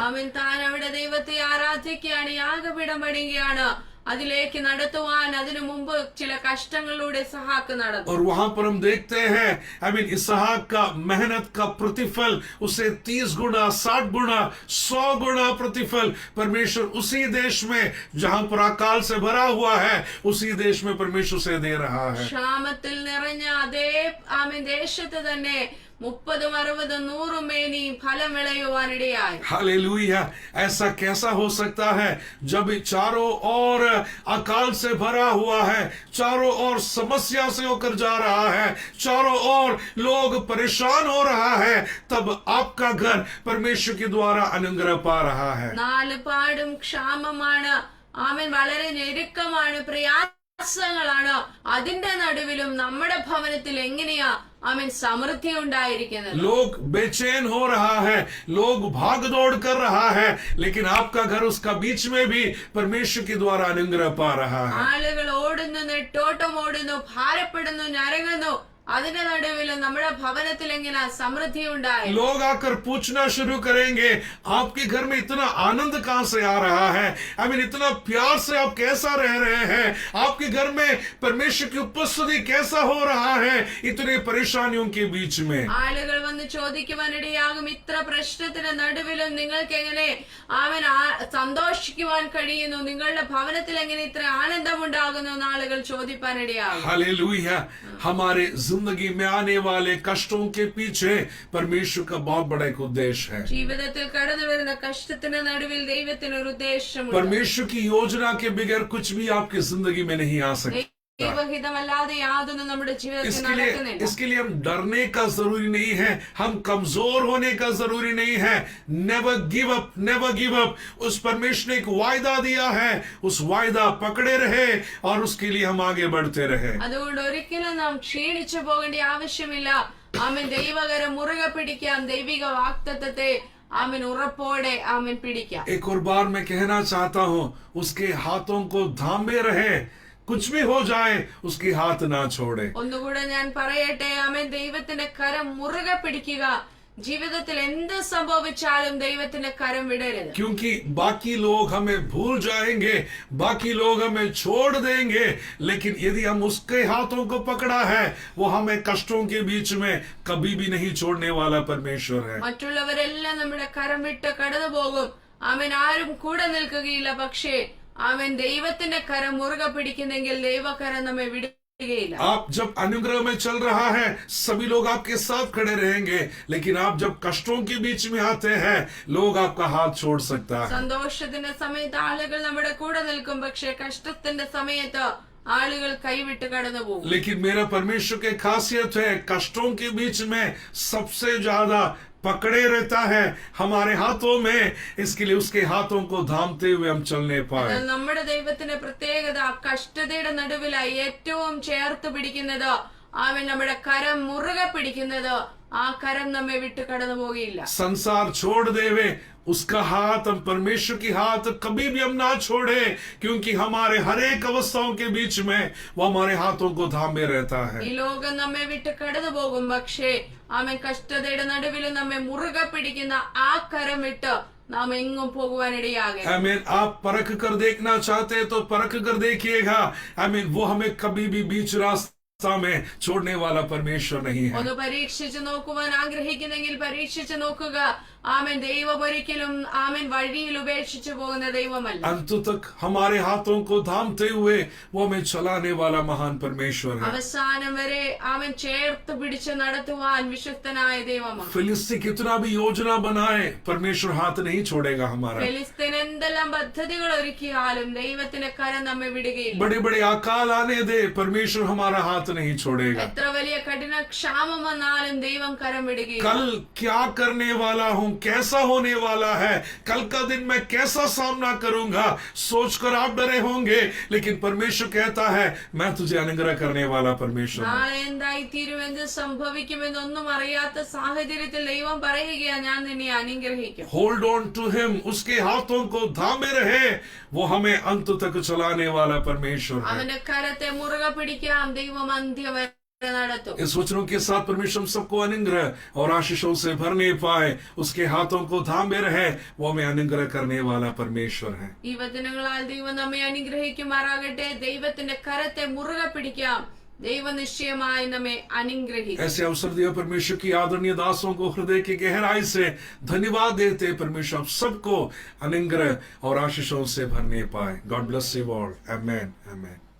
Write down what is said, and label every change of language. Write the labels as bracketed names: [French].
[Malayalam] ആമേൻ. താൻ അവിടെ ദൈവത്തെ ആരാധിക്കുകയാണ്, യാഗപീഠം പണിയുകയാണ്. അതിലേക്ക് നടത്തുവാൻ അതിനു മുമ്പ് ചില കഷ്ടങ്ങളിലൂടെ ഇസ്ഹാക്ക് നടന്നു. [Hindi] और वहां पर हम देखते हैं इसहाक का मेहनत का प्रतिफल उसे 30 गुना 60 गुना 100 गुना प्रतिफल परमेश्वर उसी देश में जहां पर अकाल से भरा हुआ है उसी देश में परमेश्वर से दे रहा है. [Malayalam] ക്ഷാമത്തിൽ നിറഞ്ഞ അതേ ആമേൻ ദേശത്ത് തന്നെ 30, 60, 100 മേനി ഫലം വിളയുവാനിടയായി. [Hindi] हालेलुया. ऐसा कैसा हो सकता है जब चारों ओर अकाल से भरा हुआ है, चारों ओर समस्या से होकर जा रहा है, चारों ओर लोग परेशान हो रहा है, तब आपका घर परमेश्वर के द्वारा अनुग्रह पा रहा है. [Malayalam] നാല് പാടും ക്ഷാമമാണ്, ആമേൻ വളരെ ഞെരുക്കമാണ്, പ്രയാസങ്ങളാണ്. അതിന്റെ നടുവിലും നമ്മുടെ ഭവനത്തിൽ എങ്ങനെയാ ആമേൻ സമൃദ്ധി ഉണ്ടായിരിക്കുന്നത്. [Hindi] लोग बेचैन हो रहा है, लोग भाग दौड़ कर रहा है, लेकिन आपका घर उसका बीच में भी परमेश्वर के द्वारा अनुग्रह पा रहा है. [Malayalam] ആളുകൾ ഓടുന്നു, നെട്ടോട്ടം ഓടുന്നു, ഭാരപ്പെടുന്നു, ഞരങ്ങുന്നു. അതിന്റെ നടുവിലും നമ്മുടെ ഭവനത്തിൽ എങ്ങനെ സമൃദ്ധി ഉണ്ടായി. [Hindi] लोग आकर पूछना शुरू करेंगे आपके घर में इतना आनंद कहां से आ रहा है, इतना प्यार से आप कैसा रह रहे हैं, आपके घर में परमेश्वर की उपस्थिति कैसा हो रहा है इतने परेशानियों के बीच में. [Malayalam] ആളുകൾ വന്ന് ചോദിക്കുവാനിടയാകും, ഇത്ര പ്രശ്നത്തിന് നടുവിലും നിങ്ങൾക്ക് എങ്ങനെ ആമേൻ സന്തോഷിക്കുവാൻ കഴിയുന്നു, നിങ്ങളുടെ ഭവനത്തിൽ എങ്ങനെ ഇത്ര ആനന്ദമുണ്ടാകുന്നു എന്ന് ആളുകൾ ചോദിപ്പാനിടയാകും. [Hindi] हालेलुया. हमारे जिंदगी में आने वाले कष्टों के पीछे परमेश्वर का बहुत बड़ा एक उद्देश्य है. [Malayalam] ജീവിതത്തിൽ കടന്നു വരുന്ന കഷ്ടത്തിന് നടുവിൽ ദൈവത്തിന് ഒരു ഉദ്ദേശമുണ്ട്. [Hindi] परमेश्वर की योजना के बगैर कुछ भी आपकी जिंदगी में नहीं आ सकता. [Malayalam] ദൈവഹിതമല്ലാതെ യാതൊന്നും നമ്മുടെ ജീവിതത്തിൽ നടക്കുന്നില്ല. [Hindi] इसके लिए हम डरने का जरूरी नहीं है, हम कमजोर होने का जरूरी नहीं है. [English] Never give up, never give up. [Hindi] उस परमेश्वर ने एक वायदा दिया है, उस वायदा पकड़े रहे और उसके लिए हम आगे बढ़ते रहे. [Malayalam] അതുകൊണ്ട് ഒരിക്കലും നാം ക്ഷീണിച്ചു പോകേണ്ട ആവശ്യമില്ല. ആമേൻ. ദൈവകരം മുറുകെ പിടിക്കാം, ദൈവിക വാഗ്ദത്തത്തെ ആമേൻ ഉറപ്പോടെ ആമേൻ പിടിക്കാം. [Hindi] एक और बार मैं कहना चाहता हूँ, उसके हाथों को थामे रहे, कुछ भी हो जाए उसकी हाथ ना छोड़े. [Malayalam] ഒന്നുകൂടെ ഞാൻ പറയട്ടെ, ആമേൻ. ദൈവത്തിന്റെ കരം മുറുകെ പിടിക്കുക, ജീവിതത്തിൽ എന്ത് സംഭവിച്ചാലും ദൈവത്തിന്റെ കരം വിടരുത്. [Hindi] क्योंकि बाकी लोग हमें भूल जाएंगे, बाकी लोग हमें छोड़ देंगे, लेकिन यदि हम उसके हाथों को पकड़ा है, वो हमें कष्टों के बीच में कभी भी नहीं छोड़ने वाला परमेश्वर है. [Malayalam] മറ്റുള്ളവരെല്ലാം നമ്മുടെ കരം വിട്ട് കടന്നു പോകും. ആമേൻ. ആരും കൂടെ നിൽക്കുകയില്ല. പക്ഷേ ആമേൻ ദൈവത്തിന്റെ കരം മുറുകെ പിടിക്കുന്നെങ്കിൽ ദൈവകരം നമ്മെ വിടുകയില്ല. [Hindi] आप जब अनुग्रह में चल रहा है, सभी लोग आपके साथ खड़े रहेंगे, लेकिन आप जब कष्टों के बीच में आते हैं, लोग आपका हाथ छोड़ सकता है. [Malayalam] സന്തോഷത്തിന്റെ സമയത്ത് ആളുകൾ നമ്മുടെ കൂടെ നിൽക്കും. പക്ഷേ കഷ്ടത്തിന്റെ സമയത്ത് ആളുകൾ കൈവിട്ട് കടന്നു പോകും. [Hindi] लेकिन मेरा परमेश्वर की खासियत है, कष्टों के बीच में सबसे ज्यादा पकड़े रहता है हमारे हाथों में, इसके लिए उसके हाथों को थामते हुए हम चलने पाए. [Malayalam] നമ്മുടെ ദൈവത്തിന്റെ പ്രത്യേകത കഷ്ടതയുടെ നടുവിലായി ഏറ്റവും ചേർത്ത് പിടിക്കുന്നത്, അവൻ നമ്മുടെ കരം മുറുകെ പിടിക്കുന്നത്, ആ കരം നമ്മെ വിട്ട് കടന്നു പോവുകയില്ല. [Hindi] संसार छोड़ देवे, उसका हाथ, हम परमेश्वर की हाथ कभी भी हम ना छोड़े, क्योंकि हमारे हर एक अवस्थाओं के बीच में वो हमारे हाथों को थामे रहता है. [Malayalam] ഈ ലോകം നമ്മെ വിട്ട് കടന്നു പോകും. പക്ഷേ അവൻ കഷ്ടതയുടെ നടുവിൽ നമ്മെ മുറുകെ പിടിക്കുന്ന ആ കരം വിട്ട് നാം എങ്ങും പോകുവാനിടയാകരുത്. [Hindi] आमीन. आप परख कर देखना चाहते हैं तो परख कर देखिएगा. आमीन. वो हमें कभी भी बीच रास्ता में छोड़ने वाला परमेश्वर नहीं है. [Malayalam] ഒന്ന് പരീക്ഷിച്ചു നോക്കുവാൻ ആഗ്രഹിക്കുന്നെങ്കിൽ പരീക്ഷിച്ചു നോക്കുക. ആമേൻ. ദൈവം ഒരിക്കലും ആമേൻ വഴിയിൽ ഉപേക്ഷിച്ചു പോകുന്ന ദൈവമല്ല. [Hindi] अंत तक हमारे हाथों को थामते हुए वो हमें चलाने वाला महान परमेश्वर है. [Malayalam] അവസാനം വരെ അവൻ ചേർത്ത് പിടിച്ച് നടത്തുവാൻ വിശ്വസ്തനായ ദൈവമാണ്. [Hindi] फिलिस्ती कितना भी योजना बनाए, परमेश्वर हाथ नहीं छोड़ेगा हमारा. [Malayalam] ഫെലിസ്തീൻ എന്തെല്ലാം പദ്ധതികൾ ഒരുക്കിയാലും ദൈവത്തിന്റെ കരം നമ്മെ വിടുകയില്ല. [Hindi] बड़े बड़े अकाल आने दे, परमेश्वर हमारा हाथ नहीं छोड़ेगा. [Malayalam] എത്ര വലിയ കഠിന ക്ഷാമം വന്നാലും ദൈവം കരം വിടുകയില്ല. [Hindi] कल क्या करने वाला हूँ, कैसा होने वाला है, कल का दिन मैं कैसा सामना करूंगा, सोचकर आप डरे होंगे, लेकिन परमेश्वर कहता है मैं तुझे अनुग्रह करने वाला परमेश्वर हूं. [Malayalam] നാളെ എന്തായി തീരും, എന്ത് സംഭവിക്കുമെന്നൊന്നും അറിയാത്ത സാഹചര്യത്തിൽ ദൈവം പറയുകയാ, ഞാൻ നിന്നെ അനുഗ്രഹിക്കും. [English] hold on to him, [Hindi] उसके हाथों को थामे रहे, वो हमें अंत तक चलाने वाला परमेश्वर है. [Malayalam] അവന്റെ കരത്തെ മുറുകെ പിടിക്കാം, ദൈവം അന്ത്യം വരെ നടത്തും. [Hindi] इस वचनों के साथ परमेश्वर हम सबको अनुग्रह और आशीषों से भरने पाए, उसके हाथों को थामे रहे, वो हमें अनुग्रह करने वाला परमेश्वर है. [Malayalam] ഈ വചനങ്ങളാൽ ദൈവം നമ്മെ അനുഗ്രഹിക്കുമാറാകട്ടെ. ദൈവത്തിന്റെ കരത്തെ മുറുകെ പിടിക്കാം, ദൈവം നിശ്ചയമായി നമ്മെ അനുഗ്രഹിക്കും. [Hindi] ऐसे अवसर दिया परमेश्वर की आदरणीय दासों को हृदय की गहराई से धन्यवाद देते. परमेश्वर आप सबको अनुग्रह और आशीषों से भरने पाए. [English] God bless you all. Amen. Amen.